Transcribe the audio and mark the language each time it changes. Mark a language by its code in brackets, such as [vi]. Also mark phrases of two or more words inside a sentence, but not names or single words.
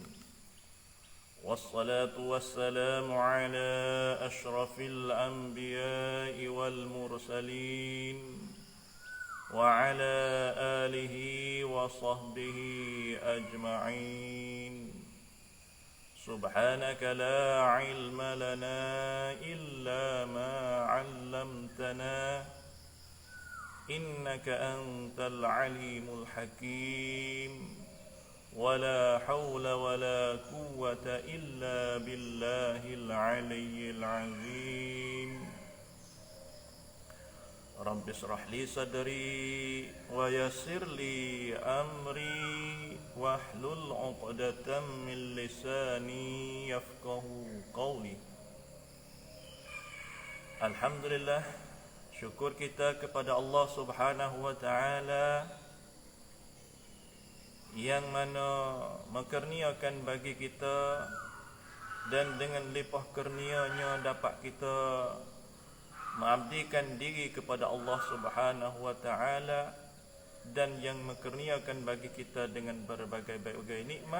[ar] والصلاة والسلام على أشرف الأنبياء والمرسلين وعلى آله وصحبه أجمعين. سبحانك لا علم لنا إلا ما علمتنا إنك أنت العليم الحكيم. ولا حول ولا قوة إلا بالله العلي العظيم. رب اشرح لي صدري ويسر لي أمري واحلل عقدة من لساني يفقهوا قولي. Alhamdulillah, [ms] syukur kita kepada Allah [ar] سبحانه وتعالى [ms] yang mana mengkurniakan bagi kita dan dengan limpah kurnianya dapat kita mengabdikan diri kepada Allah [ar] سبحانه وتعالى, [ms] dan yang mengkurniakan bagi kita dengan berbagai-bagai nikmat.